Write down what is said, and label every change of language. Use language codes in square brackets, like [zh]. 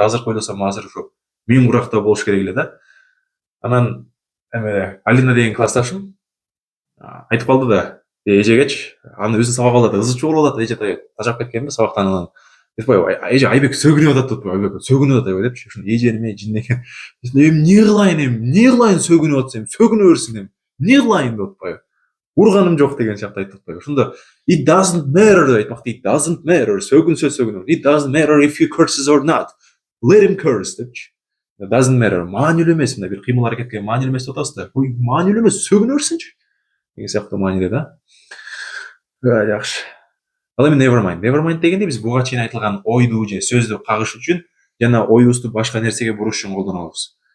[ky] Азыр ойлосом азыр ушу мен куракта болуш керек эле да. Анан Алина деген классташым айтып калды да, эжегечи, аны өзү сабак алат, ызы чуу болот, эже тажап кеткенби сабактан. Анан эже Айбек сөгүнүп атат деп, Айбек сөгүнүп атат депчи. Ошондо эжеме жиндеген. Эмне кылайын сөгүнүп атсам, сөгүнө берсин эми. Эмне кылайын деп атпайбы. Урганым жок деген сыяктуу айтып атпайбы. Ошондо [en] it doesn't matter [ky] деп айтмак. [en] It doesn't matter. [ky] Сөгүнсө сөгүнө. [en] It doesn't matter if he curses or not. Let him curse [ky] депчи. [en] It doesn't matter. [ky] Маанилүү эмес, мындай бир кыймыл аракетке маанилүү эмес деп атасыз да. Ой, маанилүү эмес, сөгүнө берсинчи. Деген сыяктуу маанилүү да. Жакшы. Ал эми never mind. Never mind дегенде биз буга чейин айтылган ойду же сөздү кагыш үчүн жана оюбузду башка нерсеге буруш үчүн колдонобуз.